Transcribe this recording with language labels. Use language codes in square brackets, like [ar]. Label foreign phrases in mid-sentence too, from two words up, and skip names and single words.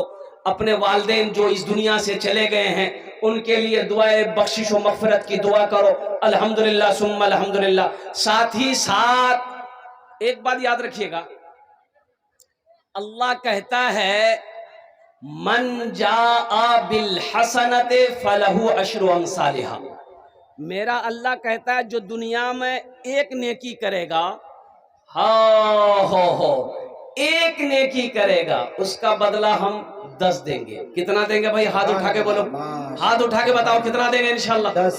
[hi] अपने वालिदैन जो इस दुनिया से चले गए हैं उनके लिए दुआए बख्शिश व मग़फ़िरत की दुआ करो। [ar] الحمد لله ثم الحمد لله. [hi] साथ ही साथ एक बात याद रखिएगा, अल्लाह कहता है [ar] من جاء بالحسنة فله عشر أمثالها. [hi] मेरा अल्लाह कहता है जो दुनिया में एक नेकी करेगा, हो एक नेकी करेगा, उसका बदला हम 10 देंगे। कितना देंगे भाई? हाथ उठा के बोलो, हाथ उठा के बताओ कितना देंगे [ar] إن شاء الله. [hi] 10।